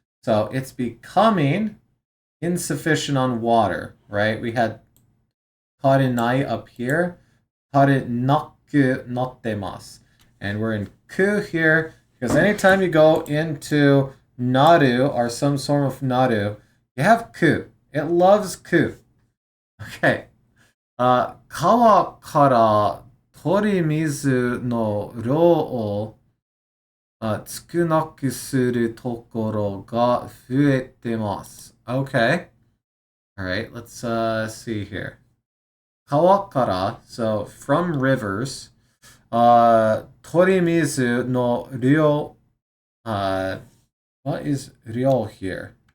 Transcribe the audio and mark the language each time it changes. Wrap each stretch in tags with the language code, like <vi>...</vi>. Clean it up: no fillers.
<en>So it's becoming insufficient on water, right? We had tarinai up here,</en> <ja>tarinaku nattemasu.</ja> <en>And we're in ku here because anytime you go into naru or some sort of naru, you have ku. It loves ku. Okay.</en> <ja>川から取り水の量を少なくするところが増えてます。</ja> <en>Okay. All right, let's see here. 川から, so from rivers,</en> <ja>取り水の量,</ja> <en>what is 量 here?</en>